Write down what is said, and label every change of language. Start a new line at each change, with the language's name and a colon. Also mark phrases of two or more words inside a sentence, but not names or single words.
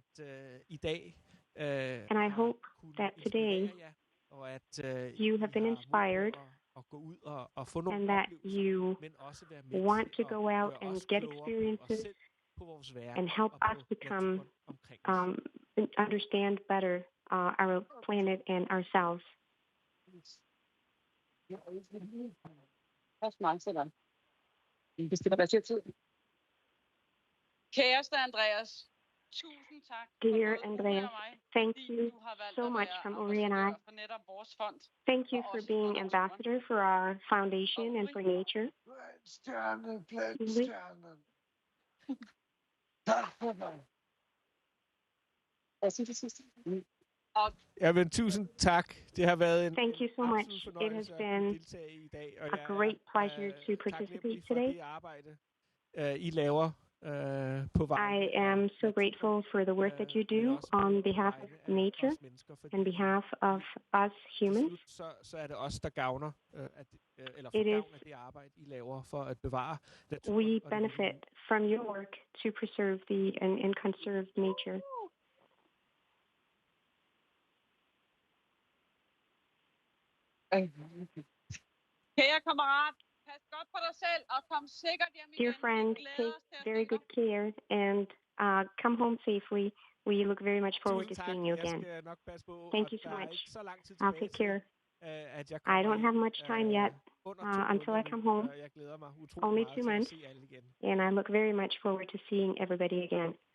English: And I hope that today you have been inspired and that you want to go out and get experiences and help us become understand better our planet and ourselves.
Danish: Kæreste Andreas, tusind tak.
English: Dear Andreas, thank you so much from Uri and I. Thank you for being ambassador for our foundation and for nature.
Danish: Jamen, tusind tak. Det har været en
English: Thank you so much. It has been a great pleasure to participate today.
Danish: I laver på vejen.
English: I am so grateful for the work that you do on behalf of nature and behalf of us humans.
Danish: Så er det os, der gavner eller det arbejde, I laver for at bevare naturen.
English: We benefit from your work to preserve and conserve nature.
Danish: Kære kammerat, pas godt på dig selv og kom sikkert hjem igen.
English: Dear friend, take very good care and come home safely. We look very much forward to seeing you again. Thank you so much. I'll take care. I don't have much time yet until I come home. Only 2 months. And I look very much forward to seeing everybody again.